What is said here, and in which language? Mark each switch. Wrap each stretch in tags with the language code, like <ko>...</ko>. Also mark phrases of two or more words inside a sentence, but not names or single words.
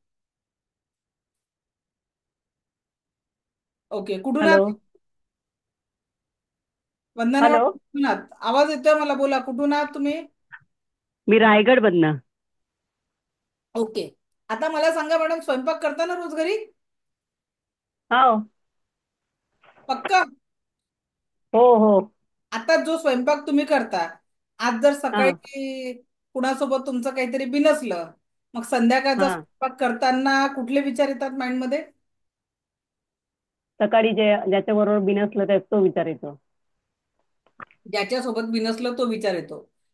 <mr>ओके, कुठून हॅलो. आहात? वंदना हॅलो. मॅडम कुठून आहात? आवाज येतोय मला, बोला कुठून आहात तुम्ही? मी रायगड मधनं. ओके. आता मला सांगा मॅडम, स्वयंपाक करताना रोज घरी? हो पक्का? हो हो. आता जो स्वयंपाक तुम्ही करता, आज जर हा सकाळी कुणासोबत तुमचं काहीतरी बिनसलं, मग संध्याकाळचा हा. स्वयंपाक करताना कुठले विचार येतात माइंडमध्ये? सकाळी ज्याच्या बरोबर बिनसलं त्याच तो विचार येतो. ज्याच्यासोबत बिनसलं तो विचार येतो.</mr>